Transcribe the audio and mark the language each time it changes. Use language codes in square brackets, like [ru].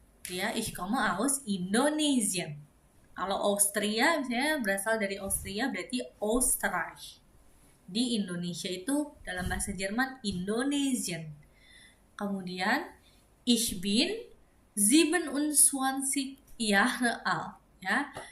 [de] Ya, ich komme aus Indonesia. [id] Kalau Austria misalnya berasal dari Austria berarti Österreich. Di Indonesia itu dalam bahasa Jerman Indonesian. Kemudian [de] ich bin 27 Jahre alt ya.